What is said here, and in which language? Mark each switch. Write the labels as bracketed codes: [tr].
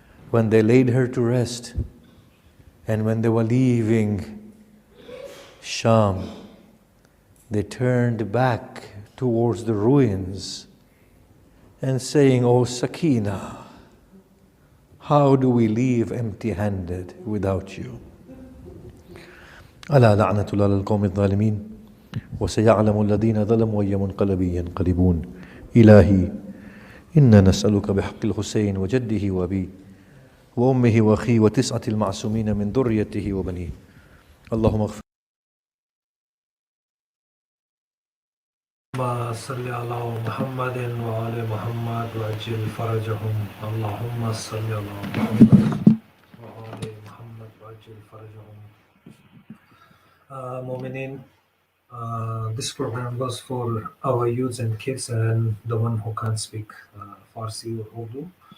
[en] When they laid her to rest and when they were leaving Sham, they turned back towards the ruins and saying, "O Sakina, how do we leave empty-handed without you?" [ar] ألا لعنة الله على القوم الظالمين وسيعلم الذين ظلموا أي منقلب ينقلبون. إلهي إنا نسألك بحق الحسين وجده وأبيه وأمه وأخيه وتسعة المعصومين من ذريته وبنيه اللهم اغفر اللهم صل على محمد وآل محمد وأجل فرجهم. اللهم صل على محمد وآل محمد وأجل فرجهم. [en] Mu'minin, this program was for our youths and kids and the one who can't speak Farsi or Urdu.